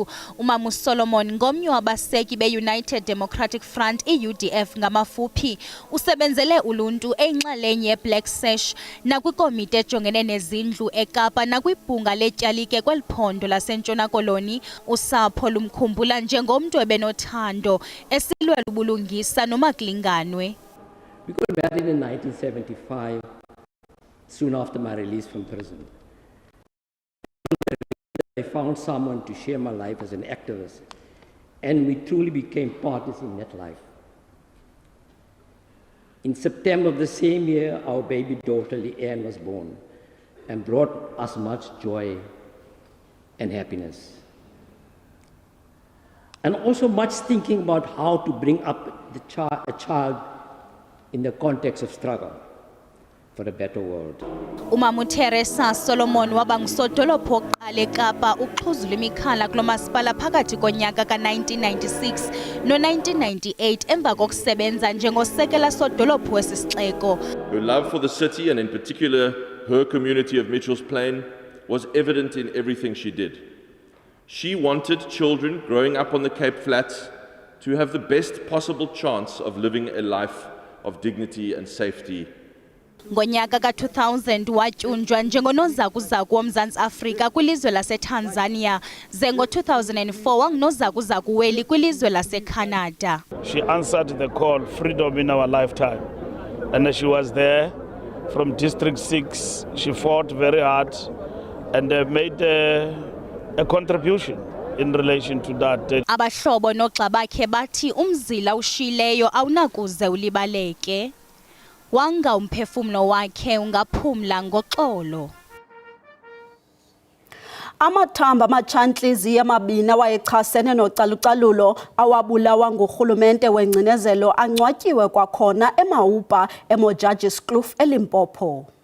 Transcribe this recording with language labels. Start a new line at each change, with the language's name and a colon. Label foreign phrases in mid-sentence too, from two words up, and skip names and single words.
Xhosa: Umama uSolomon ngomnye wabaseki be-United Democratic Front, i-UDF ngamafuphi. Usebenzele uluntu eyinxalenye ye-Black Sash nakwikomiti ejongene nezindlu eKapa nakwibhunga letyalike kweli phondo lasentshona Koloni. Usapho lumkhumbula njengomntu ebenothando esilwela ubulungisa noma kulinganwe.
English: We got married in 1975, soon after my release from prison. I found someone to share my life as an activist, and we truly became partners in that life. In September of the same year, our baby daughter Leanne was born and brought us much joy and happiness. And also much thinking about how to bring up a child in the context of struggle for a better world.
Xhosa: Umama uTeresa Solomon waba ngusodolophu wokuqala eKapa ukuxhuzula imikhala kulo masipala phakathi konyaka ka-1996 no-1998 emva kokusebenza njengosekela sodolophu wesisixeko.
English: Her love for the city and in particular her community of Mitchell's Plain was evident in everything she did. She wanted children growing up on the Cape Flats to have the best possible chance of living a life of dignity and safety.
Xhosa: Ngonyaka ka-2000 watyunjwa njengonozakuzaku woMzantsi Afrika kwilizwe laseTanzania. Ze ngo-2004 wangunozakuzaku weli kwilizwe laseCanada.
English: She answered the call, freedom in our lifetime. And she was there from District 6. She fought very hard and made a contribution in relation to that.
Xhosa: Abahlobo noxa bakhe bathi umzila ushileyo awunakuze ulibaleke. Wanga umphefumlo wakhe ungaphumla ngoxolo. Amathamba amatshantliziyo amabini awayechasene nocalucalulo awabulawa ngurhulumente wengcinezelo angcwatyiwe kwakhona eMaupa eMojajis Kloof eLimpopo.